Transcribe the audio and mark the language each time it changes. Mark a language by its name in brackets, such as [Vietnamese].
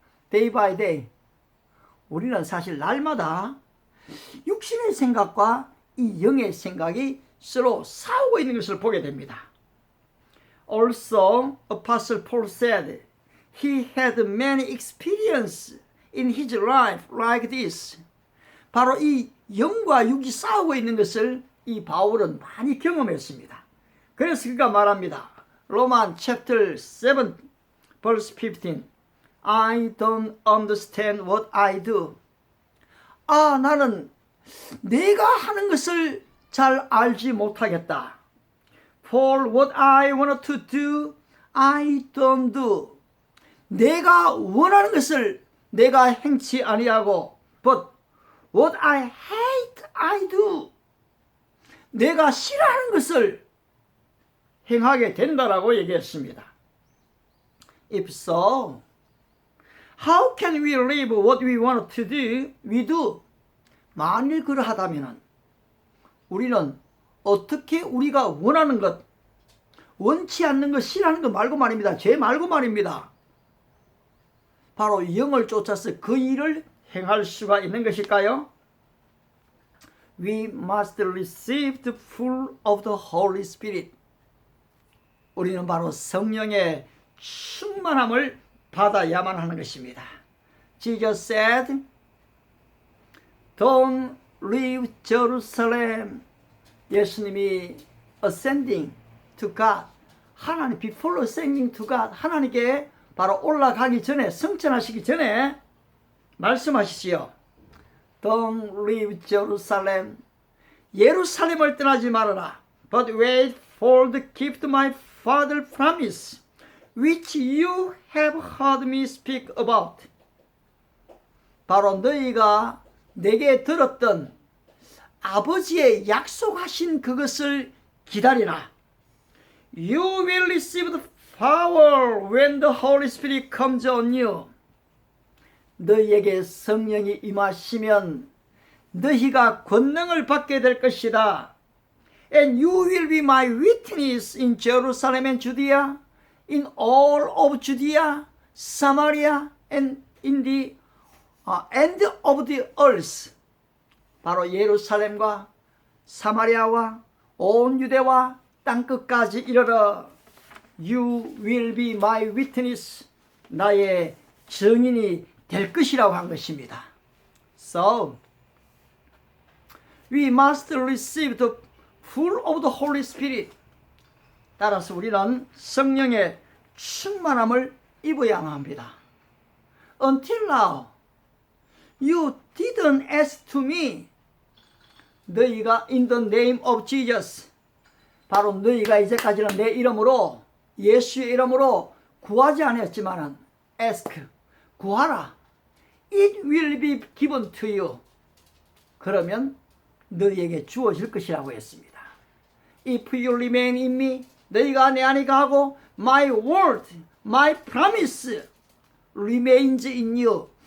[English] Day by day. [Korean] 우리는 사실 날마다 육신의 생각과 이 영의 생각이 서로 싸우고 있는 것을 보게 됩니다. [English] Also, Apostle Paul said he had many experiences in his life like this. [Korean] 바로 이 영과 육이 싸우고 있는 것을 이 바울은 많이 경험했습니다. 그래서 그가 말합니다. [English] 로만 chapter 7 verse 15. I don't understand what I do. [Korean] 나는 내가 하는 것을 잘 알지 못하겠다. [English] For what I want to do, I don't do. [Korean] 내가 원하는 것을 내가 행치 아니하고, [English] but what I hate, I do. [Korean] 내가 싫어하는 것을 행하게 된다라고 얘기했습니다. [English] If so, how can we live what we want to do? We do. [Korean] 만일 그러하다면 우리는 어떻게 우리가 원하는 것, 원치 않는 것, 싫어하는 것 말고 말입니다. 죄 말고 말입니다. 바로 영을 쫓아서 그 일을 행할 수가 있는 것일까요? [English] We must receive the full of the Holy Spirit. [Korean] 우리는 바로 성령의 충만함을 받아야만 하는 것입니다. [English] Jesus said, Don't leave Jerusalem. [Korean] 예수님이 [English] ascending to God, [Korean] 하나님 [English] before ascending to God, [Korean] 하나님께 바로 올라가기 전에, 승천하시기 전에 말씀하시지요. [English] Don't leave Jerusalem. [Korean] 예루살렘을 떠나지 말아라. [English] But wait for the gift my Father promised, which you have heard me speak about. [Korean] 바로 너희가 내게 들었던 아버지의 약속하신 그것을 기다리라. [English] You will receive the power when the Holy Spirit comes on you. [Korean] 너희에게 성령이 임하시면 너희가 권능을 받게 될 것이다. [English] And you will be my witness in Jerusalem and Judea, in all of Judea, Samaria, and in the end of the earth. [Korean] 바로 예루살렘과 사마리아와 온 유대와 땅끝까지 이르러 [English] You will be my witness. [Korean] 나의 증인이 될 것이라고 한 것입니다. [English] So, we must receive the full of the Holy Spirit. [Korean] 따라서 우리는 성령의 충만함을 입어야 합니다. [English] Until now, you didn't ask to me. [Korean] 너희가 [English] in the name of Jesus. [Korean] 바로 너희가 이제까지는 내 이름으로, 예수의 이름으로 구하지 않았지만은 ask, 구하라. [English] It will be given to you. [Korean] 그러면 너희에게 주어질 것이라고 했습니다. [English] If you remain in me, [Korean] 너희가 내 안에 거하고 [English] my word, my promise remains in you.